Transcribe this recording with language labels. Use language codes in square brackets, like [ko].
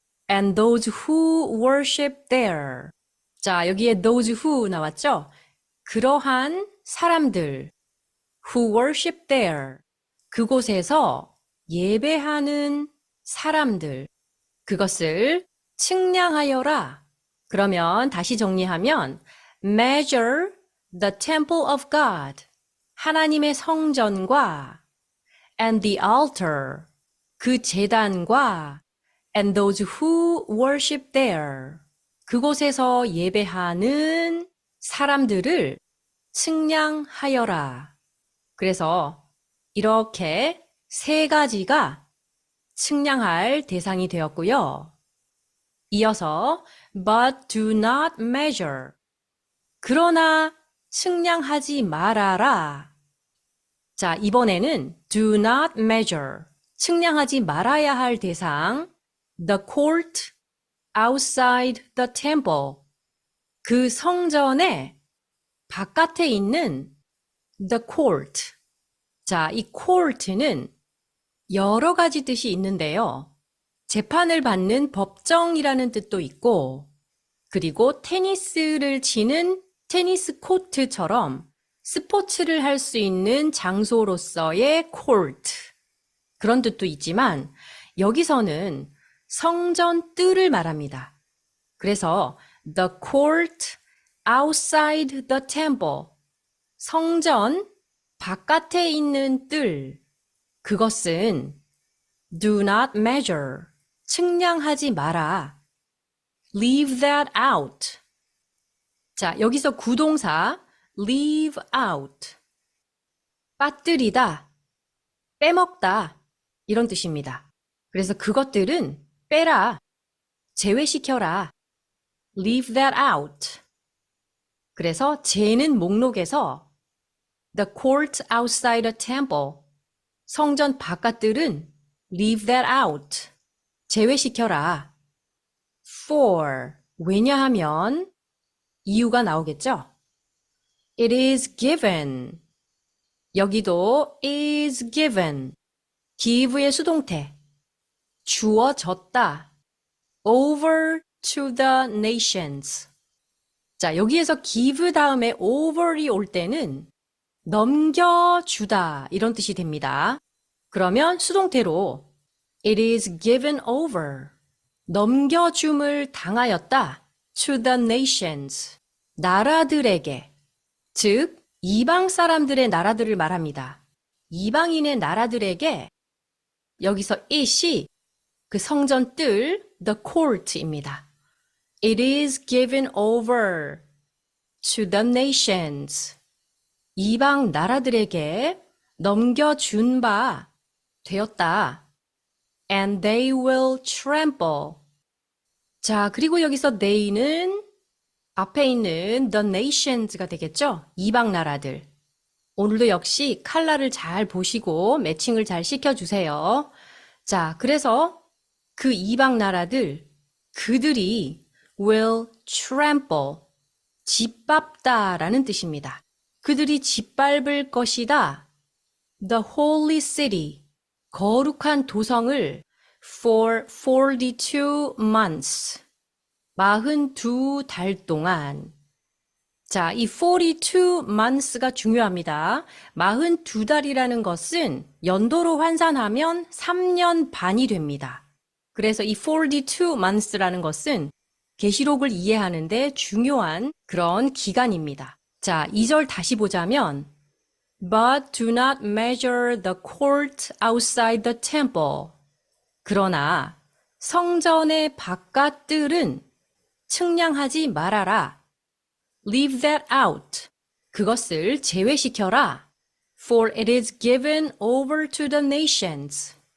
[en] And those who worship there. [ko] 자, 여기에 those who 나왔죠? 그러한 사람들. [en] Who worship there. [ko] 그곳에서 예배하는 사람들, 그것을 측량하여라. 그러면 다시 정리하면 [en] measure the temple of God, 하나님의 성전과 and the altar, 그 제단과 and those who worship there, 그곳에서 예배하는 사람들을 측량하여라. [ko] 그래서 이렇게 세 가지가 측량할 대상이 되었고요. [en] 이어서 but do not measure. [ko] 그러나 측량하지 말아라. 자, 이번에는 [en] do not measure. [ko] 측량하지 말아야 할 대상 [en] the court outside the temple. [ko] 그 성전의 바깥에 있는 [en] the court. [ko] 자, 이 court는 여러 가지 뜻이 있는데요. 재판을 받는 법정이라는 뜻도 있고, 그리고 테니스를 치는 테니스 코트처럼 스포츠를 할 수 있는 장소로서의 court, 그런 뜻도 있지만 여기서는 성전 뜰을 말합니다. 그래서 [en] the court outside the temple, [ko] 성전 바깥에 있는 뜰, 그것은 do not measure, 측량하지 마라. [en] leave that out. [ko] 자, 여기서 구동사 leave out, 빠뜨리다, 빼먹다, 이런 뜻입니다. 그래서 그것들은 빼라, 제외시켜라. [en] leave that out. [ko] 그래서 제는 목록에서 [en] The court outside the temple. [ko] 성전 바깥들은 [en] leave that out. [ko] 제외시켜라. [en] For. [ko] 왜냐하면 이유가 나오겠죠? [en] It is given. [ko] 여기도 is given. give의 수동태. 주어졌다. [en] over to the nations. [ko] 자, 여기에서 give 다음에 over이 올 때는 넘겨주다, 이런 뜻이 됩니다. 그러면 수동태로 [en] It is given over. [ko] 넘겨줌을 당하였다. [en] To the nations. [ko] 나라들에게. 즉, 이방 사람들의 나라들을 말합니다. 이방인의 나라들에게 여기서 it이 그 성전 뜰 the court입니다. [en] It is given over to the nations. [ko] 이방 나라들에게 넘겨준 바 되었다. [en] and they will trample. [ko] 자, 그리고 여기서 they는 앞에 있는 the nations가 되겠죠? 이방 나라들. 오늘도 역시 컬러를 잘 보시고 매칭을 잘 시켜주세요. 자, 그래서 그 이방 나라들, 그들이 [en] will trample, [ko] 짓밟다라는 뜻입니다. 그들이 짓밟을 것이다. [en] The holy city, [ko] 거룩한 도성을 [en] for 42 months, [ko] 42달 동안. 자, 이 42 months가 중요합니다. 42달이라는 것은 연도로 환산하면 3년 반이 됩니다. 그래서 이 42 months라는 것은 계시록을 이해하는데 중요한 그런 기간입니다. 자, 2절 다시 보자면 [en] But do not measure the court outside the temple. [ko] 그러나 성전의 바깥들은 측량하지 말아라. [en] Leave that out. [ko] 그것을 제외시켜라. [en] For it is given over to the nations.